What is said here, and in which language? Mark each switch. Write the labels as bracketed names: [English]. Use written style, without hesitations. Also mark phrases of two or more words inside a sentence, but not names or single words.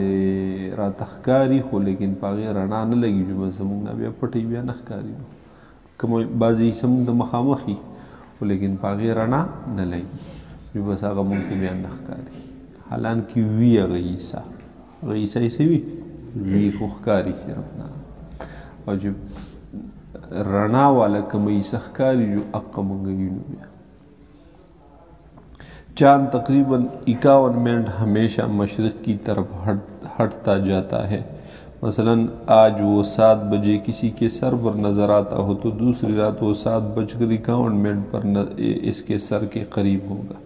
[Pashto] راته ښکاري خو لیکن په هغې رڼا نه لګي جو بس زموږ نه بیا پټۍ بیا نه ښکاري، کومه بعضې حصه موږ ته مخامخ وي خو لیکن په هغې رڼا نه لګي جو بس هغه موږ ته بیا نه ښکاري، حالانکې وي هغه حصه یې څه وي وي خو ښکاري صرف نه، او چې رڼا والا کومه حصه ښکاري جو هغه موږ وینو. [Urdu] بیا چاند تقریباً 51 منٹ ہمیشہ مشرق کی طرف ہٹتا جاتا ہے. مثلاً آج وہ 7 بجے کسی کے سر پر نظر آتا ہو تو دوسری رات وہ 7:51 پر اس کے سر کے قریب ہوگا.